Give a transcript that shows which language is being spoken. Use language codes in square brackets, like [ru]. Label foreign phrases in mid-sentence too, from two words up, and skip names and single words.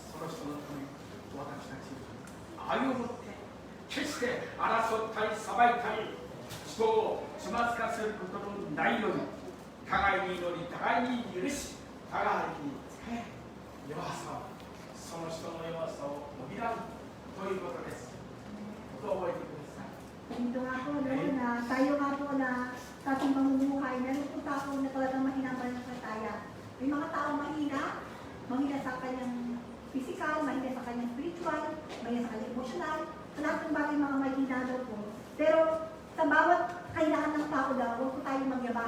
[ja] 人のため私たち愛を持って決して争ったり裁いたり人をつまずかせることのないように互いに祈り互いに許し互いに使え弱さをその人の弱さを補うということです。どう覚えてください。 [tl] Dito nga po, no, na tayo nga po na sa ating pamumuhay, meron po tao na talagang mahina pa ng kataya. May mga tao mahina sa kanyang physical, mahina sa kanyang spiritual, mahina sa kanyang emotional, sa lahat ng bagay mga mahina daw po. Pero sa bawat kailangan ng tao daw, huwag po tayo magyabang.